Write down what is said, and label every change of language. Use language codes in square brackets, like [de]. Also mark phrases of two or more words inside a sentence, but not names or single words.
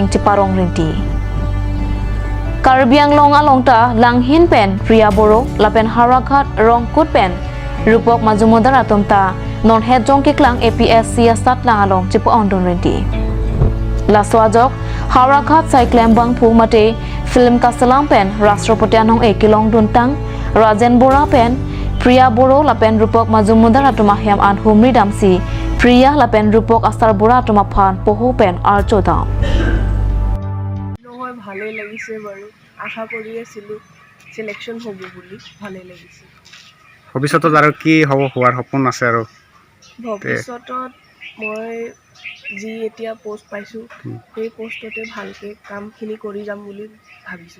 [mjw] ciparong rinti Karbiang long alongta langhin pen Priya Boro lapen Harakhat Rongkut pen Rupok Majumudar atum ta non het jong ke klang APS siasat langalong cipo ondun rinti Laswajok Harakhat Cyclem Bang Phu Mate Film Kasalam pen Rashtrapati anong ekilong duntang Rajen Bora pen Priya Boro lapen Rupok Majumudar atum ahyam an humri damsi Priya lapen Rupok Astar Bora atum aphan poho pen archodam [as] নহয় ভালে লাগিছে বাৰু আশা কৰি আছিলো সিলেকশন হ'ব বুলি ভালে লাগিছে ভৱিষ্যতত আৰু কি হ'ব হোৱাৰ সপোন আছে আৰু ভৱিষ্যতত মই যি এতিয়া পোষ্ট পাইছো সেই পোষ্টতে ভালকে কামখিনি কৰি যাম বুলি ভাবিছো